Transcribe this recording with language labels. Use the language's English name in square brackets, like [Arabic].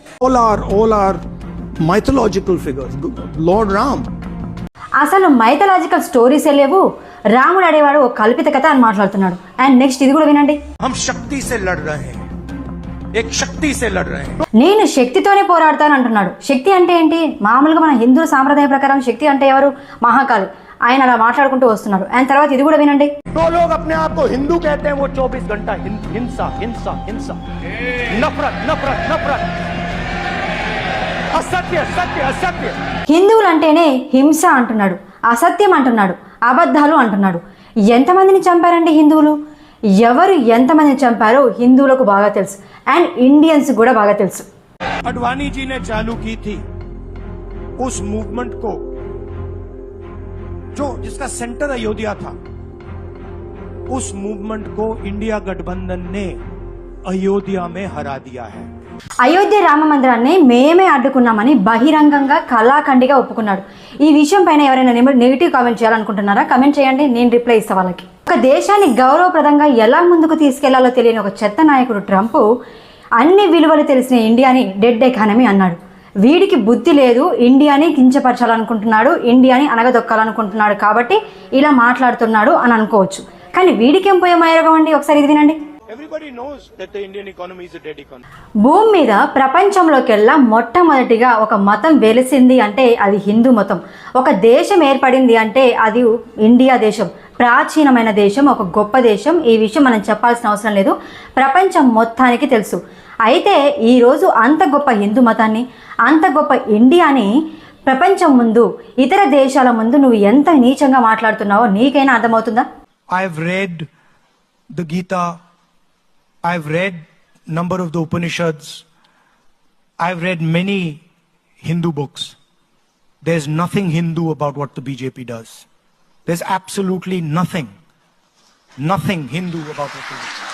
[English] all are mythological figures. Lord Ram. [Telugu] అసలు mythological స్టోరీసే లేవు, రాముడు అడేవాడు ఓ కల్పిత కథ అని మాట్లాడుతున్నాడు. అండ్ నెక్స్ట్ ఇది కూడా వినండి. [Hindi] हम शक्ति से लड़ रहे हैं, एक शक्ति से लड़ रहे हैं. [Telugu] నేను శక్తితోనే పోరాడతాను అంటున్నాడు. శక్తి అంటే ఏంటి? మామూలుగా మన హిందూ సాంప్రదాయ ప్రకారం శక్తి అంటే ఎవరు? మహాకాళి. ఆయన అలా మాట్లాడుకుంటూ వస్తున్నారు. అండ్ తర్వాత ఇది కూడా వినండి. [Hindi] तो लोग अपने आप को हिंदू कहते हैं, वो 24 घंटा हिंसा हिंसा हिंसा, नफरत नफरत नफरत, असत्य सत्य असत्य. [Telugu] హిందువులు అంటేనే హింస అంటున్నాడు, అసత్యం అంటున్నాడు, అబద్ధాలు అంటున్నాడు. ఎంతమందిని చంపారండి హిందువులు? ఎవరు ఎంతమందిని చంపారో హిందువులకు బాగా తెలుసు, అండ్ ఇండియన్స్ కూడా బాగా తెలుసు. [Hindi] अडवाणी जी ने चालू की थी उस मूवमेंट को, जो जिसका सेंटर अयोध्या था. उस मूवमेंट को इंडिया गठबंधन ने अयोध्या में हरा दिया है. [Telugu] అయోధ్య రామ మందిరాన్ని మేమే అడ్డుకున్నామని బహిరంగంగా కళాఖండిగా ఒప్పుకున్నాడు. ఈ విషయం పైన ఎవరైనా నెగిటివ్ కామెంట్ చేయాలనుకుంటున్నారా? కమెంట్ చేయండి, నేను రిప్లై ఇస్తా వాళ్ళకి. ఒక దేశాన్ని గౌరవప్రదంగా ఎలా ముందుకు తీసుకెళ్లాలో తెలియని ఒక చెత్త నాయకుడు ట్రంప్ అన్ని విలువలు తెలిసిన ఇండియాని డెడ్ ఎకానమీ అన్నాడు. వీడికి బుద్ధి లేదు, ఇండియాని కించపరచాలనుకుంటున్నాడు, ఇండియాని అనగదొక్కాలనుకుంటున్నాడు, కాబట్టి ఇలా మాట్లాడుతున్నాడు అని అనుకోవచ్చు. కానీ వీడికేం పోయే మాయరోగం అండి? ఒకసారి ఇది వినండి. [English] Everybody knows that the Indian economy is a dead economy. [Telugu] భూమి మీద ప్రపంచంలోకెల్లా మొట్టమొదటిగా ఒక మతం వెలిసింది అంటే అది హిందూ మతం. ఒక దేశం ఏర్పడింది అంటే అది ఇండియా దేశం. ప్రాచీనమైన దేశం, ఒక గొప్ప దేశం. ఈ విషయం మనం చెప్పాల్సిన అవసరం లేదు, ప్రపంచం మొత్తానికి తెలుసు. అయితే ఈరోజు అంత గొప్ప హిందూ మతాన్ని, అంత గొప్ప ఇండియాని ప్రపంచం ముందు, ఇతర దేశాల ముందు నువ్వు ఎంత నీచంగా మాట్లాడుతున్నావో నీకైనా అర్థమవుతుందా? [English] I've read the Gita, I've read number of the Upanishads, I've read many Hindu books. There's nothing Hindu about what the BJP does. There's absolutely nothing Hindu about what they do.